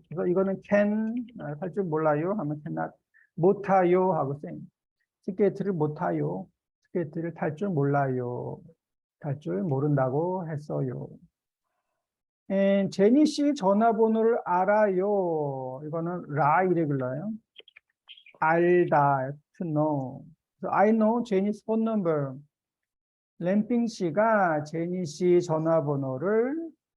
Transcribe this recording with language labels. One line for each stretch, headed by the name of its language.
Korean: 그래서 이거는 can 할 줄 몰라요 하면 cannot. 못타요 하고 same. 스케이트를 못타요. 스케이트를 탈 줄 몰라요. 탈 줄 모른다고 했어요. 제니 씨 전화번호를 알아요. 이거는 라 irregular요.
English: 알다, to know. So I know Jenny's phone number.
Korean: 램핑 씨가 제니 씨 전화번호를